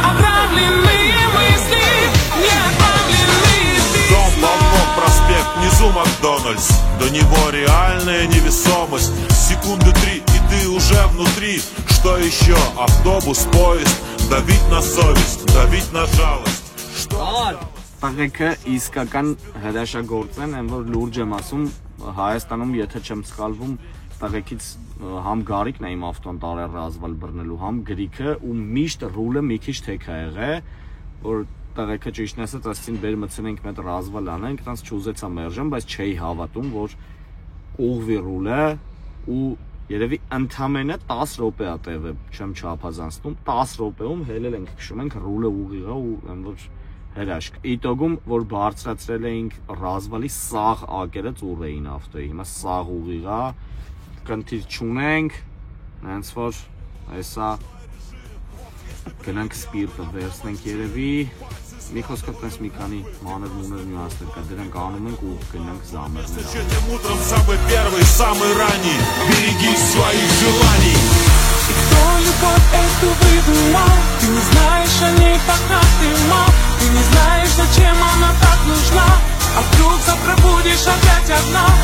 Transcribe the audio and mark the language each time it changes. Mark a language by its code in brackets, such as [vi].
[ru] Отравленные мысли, неотправленные письма. Дом, балкон, проспект, внизу Макдональдс. До него реальная невесомость. Секунды 3, и ты уже внутри. Что еще? Автобус, поезд. Давить на совесть, давить на жалость. [hy] Տղեկը իսկական հրաշագործ են, այն որ լուրջ եմ ասում, Հայաստանում, եթե չեմ սխալվում, տղեկից համ Գարիկն է իմ ավտոն տարել ռազվալ բռնելու, համ Գրիքը ու միշտ ռուլը մի քիչ թեք է եղել, որ տղեկը ճիշտն ասած ասեցին բեր մտցնենք մեծ ռազվալ անենք, տանց չուզեցա մերժեմ, բայց չէի հավատում, որ ուղվի ռուլը ու երևի ընդամենը 10 րոպե է տևը, չեմ չափազանցնում, 10 րոպեում հելել ենք քշում ենք ռուլը ուղիղա ու այն որ հրաշք։ Իտոգում որ բարձրացրել էինք ռազվալի սաղ ակերը ծուռ էին ավտոյի, հիմա սաղ ուղիղա, կնդիր չունենք, հենց որ այսա գնանք սպիրտը վերցնենք երևի, մի խոսքով տես մի քանի մանր նյուանսներ կա, դրանք անում ենք ու գնանք զամերներ։ [ru] Этим утром самый первый, самый ранний. Береги своих желаний. И кто любовь эту выдумал? Ты не знаешь о ней, пока ты мал. Ты не знаешь, зачем она так нужна. А вдруг завтра будешь опять одна?